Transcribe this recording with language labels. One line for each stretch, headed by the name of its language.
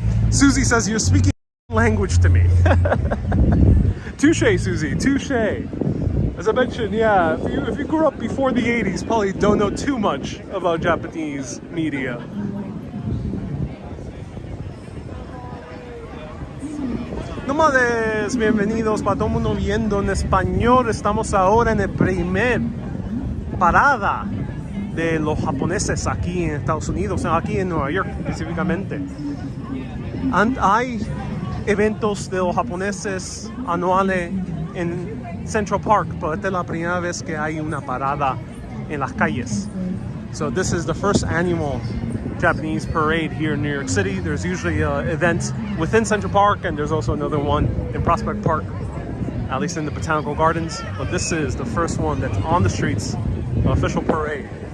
English: Susie says you're speaking language to me. Touche, Susie. Touche. As I mentioned, yeah, if you grew up before the 80s, probably don't know too much about Japanese media.
Spanish: Nómades, bienvenidos para todo el mundo viendo en español. Estamos ahora en el primer parada de los japoneses aquí en Estados Unidos, aquí en Nueva York específicamente. Hay eventos de los japoneses anuales en Central Park, pero esta es la primera vez que hay una parada en las calles.
English: So this is the first annual Japanese parade here in New York City. There's usually events within Central Park, and there's also another one in Prospect Park, at least in the Botanical Gardens. But this is the first one that's on the streets, official parade.